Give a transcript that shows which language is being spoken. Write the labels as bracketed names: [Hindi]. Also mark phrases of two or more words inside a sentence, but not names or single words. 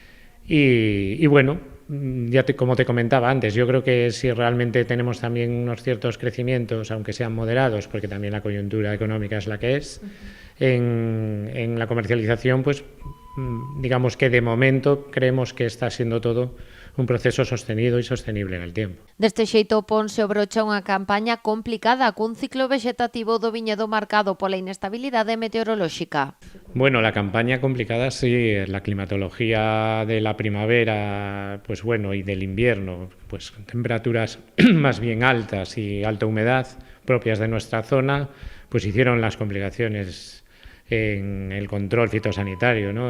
[Spanish] Y bueno, como te comentaba antes, yo creo que si realmente tenemos también unos ciertos crecimientos, aunque sean moderados, porque también la coyuntura económica es la que es, en la comercialización, pues digamos que de momento creemos que está siendo todo un proceso sostenido e sostenible en el tiempo. [Galician] Deste xeito ponse o broche a unha campaña complicada cun ciclo vegetativo do viñedo marcado pola inestabilidade meteorolóxica. [Spanish] Bueno, la campaña complicada sí, la climatología de la primavera, pues bueno, y del invierno, pues temperaturas más bien altas y alta humedad propias de nuestra zona, pues hicieron las complicaciones en el control fitosanitario, ¿no?